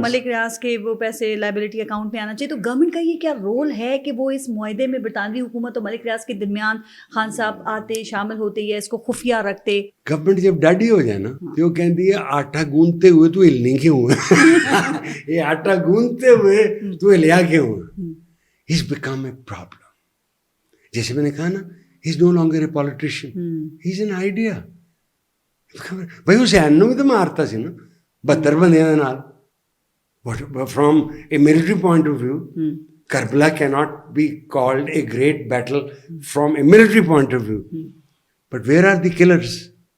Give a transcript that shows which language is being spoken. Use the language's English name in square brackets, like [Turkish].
[Urdu] ملک ریاض کے وہ پیسے لائبلٹی اکاؤنٹ میں آنا چاہیے. تو گورنمنٹ کا یہ کیا رول ہے کہ وہ اس معاہدے میں برطانوی حکومت اور ملک ریاض کے درمیان خان صاحب آتے شامل ہوتے یا اس کو خفیہ رکھتے؟ گورنمنٹ جب ڈاڈی ہو جائے نا تو وہ کہتی ہے آٹا گوندتے ہوئے تو ہلنے کیوں ہے, یہ آٹا گوندتے ہوئے تو ہلیا کیوں ہے. [English] He's become a problem. [Urdu] جیسے میں نے کہا نا, [English] he's no longer a politician, he's an idea. [Punjabi] بھائی حسین نو بھی تو مارتا سی نا 72 بندیاں دے نال, [English] From a military point of view, Karbala cannot be called a great battle from a military point of view. But where are the killers?